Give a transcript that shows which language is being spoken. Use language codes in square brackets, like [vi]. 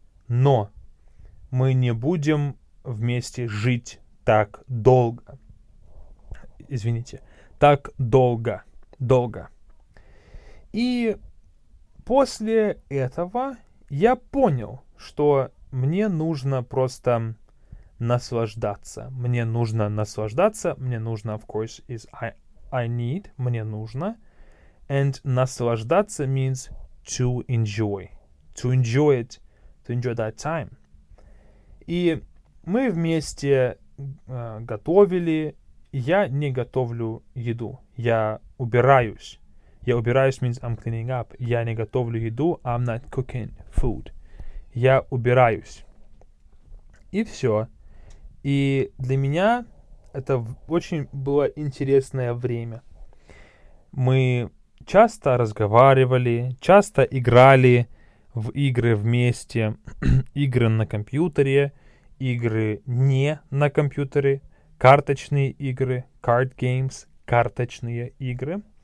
[ru] Но мы не будем вместе жить так долго. Извините, так долго. И после этого я понял, что мне нужно просто наслаждаться. Мне нужно, [en] of course, is I need, [ru] мне нужно. [en] And наслаждаться means to enjoy. To enjoy it, to enjoy that time. [ru] И мы вместе готовили. Я не готовлю еду. Я убираюсь. [en] Means I'm cleaning up. [ru] Я не готовлю еду. [en] I'm not cooking food. [ru] Я убираюсь. И все. И для меня это очень было интересное время. Мы часто разговаривали, часто играли в игры вместе, игры на компьютере, игры не на компьютере, карточные игры, [en] card games, [ru] карточные игры.